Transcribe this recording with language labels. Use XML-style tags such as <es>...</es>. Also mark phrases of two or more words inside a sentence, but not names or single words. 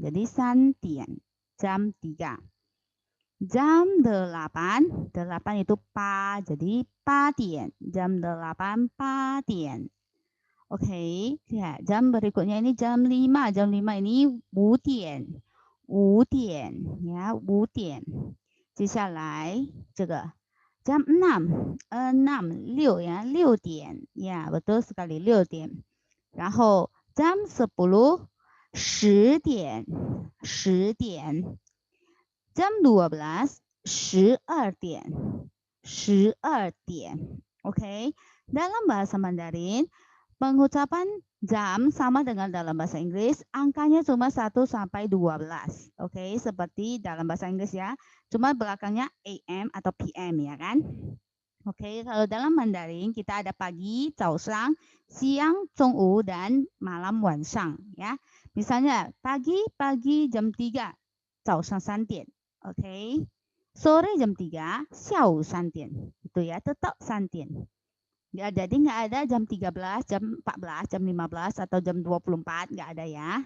<id>Jadi 3 jam 3. Jam 8, 8 itu pa, jadi 8 jam 8 8. Oke, ya, jam berikutnya ini jam 5 ini 5 ya, 5</id> <zh>接下来这个</zh> <id>jam 6 6 ya, 6 ya, betul sekali 6 然后 jam 10 10 jam 12 12 Oke, dalam bahasa Mandarin pengucapan jam sama dengan dalam bahasa Inggris, angkanya cuma 1 sampai 12. Oke, seperti dalam bahasa Inggris ya. Cuma belakangnya AM atau PM ya kan? Oke, kalau dalam Mandarin kita ada pagi,</id> <zh>早上, siang, 中午,</zh> <id>dan malam,</id> <zh>晚上 ya.</zh> <id>Misalnya pagi jam 3,</id> <zh>早上3 点. Oke.</zh> <id>Sore jam 3,</id> <zh>下午3 点.</zh> <id>Itu ya, tetap 3 点. Ya, jadi nggak ada jam 13, jam 14, jam 15, atau jam 24, nggak ada ya.</id>